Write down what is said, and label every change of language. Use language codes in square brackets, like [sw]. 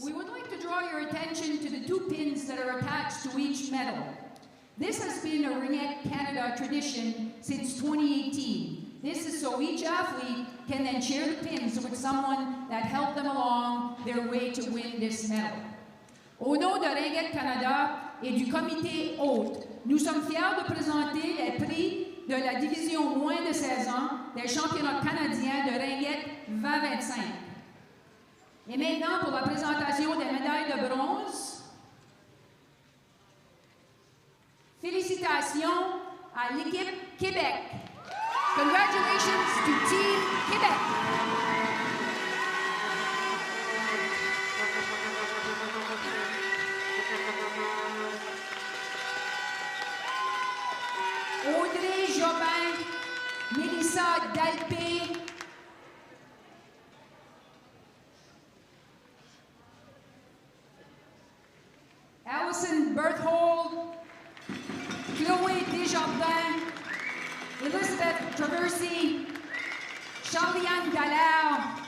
[en] We would like to draw your attention to the 2 pins that are attached to each medal. This has been a Ringette Canada tradition since 2018. This is so each athlete can then share the pins with someone that helped them along their way to win this medal. [fr] Au nom de Ringette Canada et du comité hôte, nous sommes fiers de présenter les prix de la division moins de 16 ans des championnats canadiens de Ringette 2025. Et maintenant, pour la présentation des médailles de bronze, félicitations à l'équipe Québec. [en] Congratulations to Team Québec. Audrey Jobin, Mélissa Dalpé, Allison Berthold, Chloé Desjardins, Elizabeth Traversy, Charliane Dallaire,